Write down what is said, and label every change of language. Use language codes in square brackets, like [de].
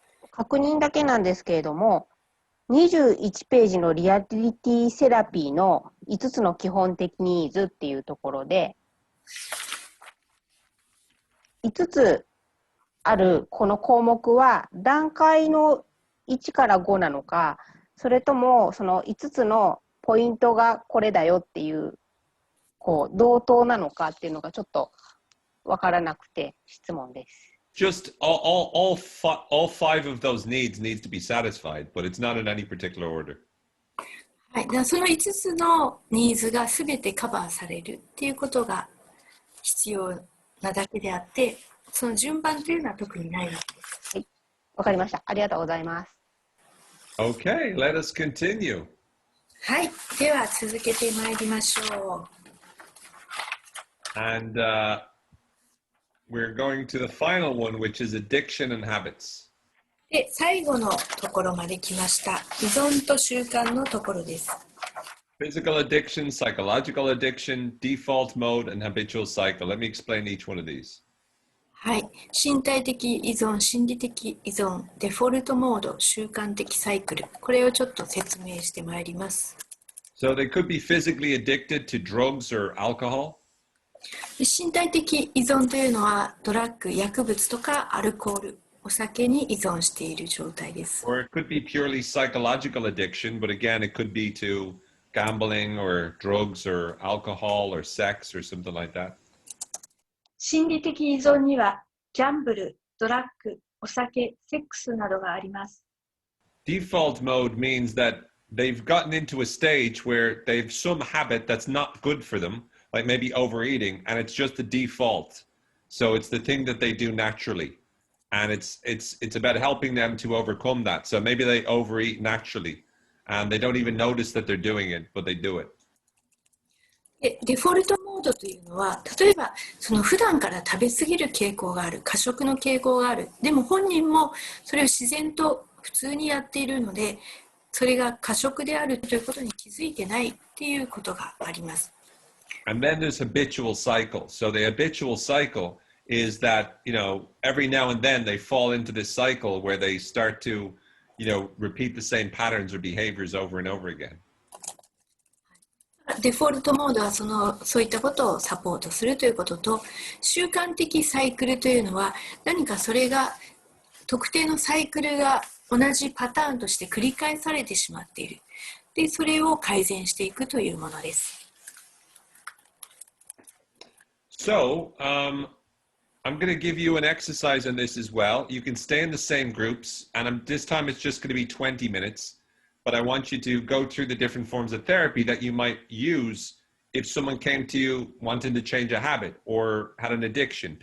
[ja] 確認だけなんですけれども、21ページのリアリティセラピーの5つの基本的ニーズっていうところで、5つあるこの項目は段階の1から5なのか、それともその5つのポイントがこれだよっていう同等なのかっていうのがちょっと分からなくて質問です。 [en] Just all five of those needs to be satisfied, but it's not in any particular order. [ja] はい、ではその5つのニーズがすべてカバーされるっていうことが必要なだけであって、その順番というのは特にないわけです。はい、わかりました。ありがとうございます。 [en] Okay, let us continue. [ja] はい、では続けてまいりましょう。 [en] And we're going to the final one, which is addiction and habits. [ja] で、最後のところまで来ました。依存と習慣のところです。 [en] Physical addiction, psychological addiction, default mode, and habitual cycle. Let me explain each one of these. [ja] はい、身体的依存、心理的依存、デフォルトモード、習慣的サイクル。これをちょっと説明してまいります。 [en] So they could be physically addicted to drugs or alcohol. [ja] 身体的依存というのはドラッグ、薬物とかアルコール、お酒に依存している状態です。 [en] Or it could be purely psychological addiction, but again, it could be to gambling or drugs or alcohol or sex or something like that. [ja] 心理的依存にはギャンブル、ドラッグ、お酒、セックスなどがあります。 [en] Default mode means that they've gotten into a stage where they've some habit that's not good for them, like maybe overeating, and it's just the default. So it's the thing that they do naturally. And it's about helping them to overcome that. So maybe they overeat naturally and they don't even notice that they're doing it, but they do it. [ja] デフォルトモードというのは、例えばその普段から食べ過ぎる傾向がある、過食の傾向がある。でも本人もそれを自然と普通にやっているので、それが過食であるということに気づいてないっていうことがあります。 [en] And then there's habitual cycle. So the habitual cycle is that, every now and then they fall into this cycle where they start to, repeat the same patterns or behaviors over and over again. [ja] デフォルトモードはそういったことをサポートするということと、習慣的サイクルというのは何かそれが特定のサイクルが同じパターンとして繰り返されてしまっている。で、それを改善していくというものです。 [en] So, I'm going to give you an exercise on this as well. You can stay in the same groups, and this time it's just going to be 20 minutes. But I want you to go through the different forms of therapy that you might use if someone came to you wanting to change a habit or had an addiction.